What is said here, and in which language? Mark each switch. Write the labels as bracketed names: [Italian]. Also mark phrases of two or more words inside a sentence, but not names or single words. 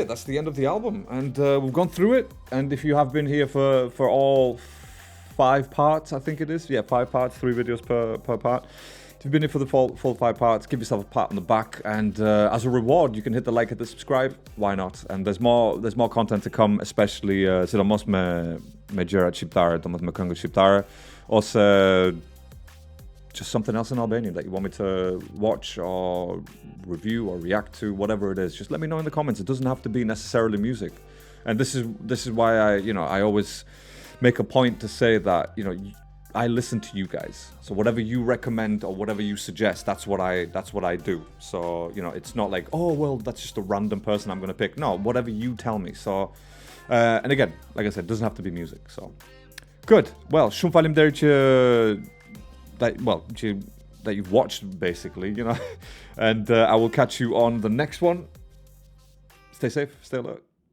[English] That's the end of the album, and we've gone through it. And if you have been here for all 5 parts, I think it is. Yeah, 5 parts, 3 videos per part. If you've been here for the full 5 parts, give yourself a pat on the back, and as a reward, you can hit the like, hit the subscribe. Why not? And there's more content to come, especially so [Albanian] mos me gjëra shqiptare, domethënë me këngë shqiptare, ose [English] just something else in Albanian that you want me to watch or review or react to, whatever it is. Just let me know in the comments. It doesn't have to be necessarily music. And this is why I always make a point to say that, I listen to you guys. So whatever you recommend or whatever you suggest, that's what I do. So, it's not like, oh, well, that's just a random person I'm going to pick. No, whatever you tell me. So, and again, like I said, it doesn't have to be music. So, good. Well, [Albanian] shumë faleminderit [English] that you've watched, basically, and I will catch you on the next one. Stay safe, stay alert.